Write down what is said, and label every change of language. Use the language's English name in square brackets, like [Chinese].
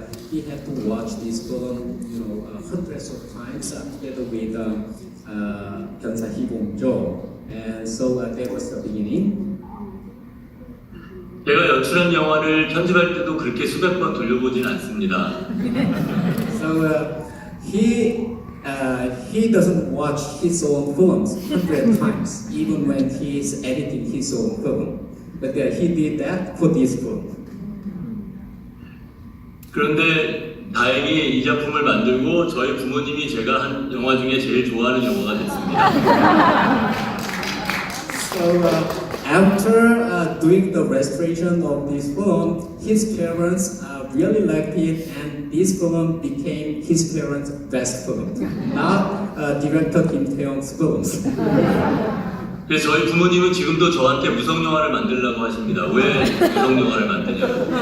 [English] He had to watch this film, hundreds of times together with Byeonsa Hee-bong-jo, and so that was the beginning. [Korean] 제가 연출한 영화를 편집할 때도 그렇게 수백 번 돌려보진 않습니다. [English] So he he doesn't watch his own films 100 times, even when he is editing his own film. But he did that for this film. [Korean] 그런데 다행히 이 작품을 만들고 저희 부모님이 제가 한 영화 중에 제일 좋아하는 영화가 됐습니다. [English] So after doing the restoration of this film, his parents really liked it, and this film became his parents' best film, not director Kim Tae-yong's films. [Korean] 그래서 저희 부모님은 지금도 저한테 무성 영화를 만들라고 하십니다. 왜 무성 영화를 만드냐고.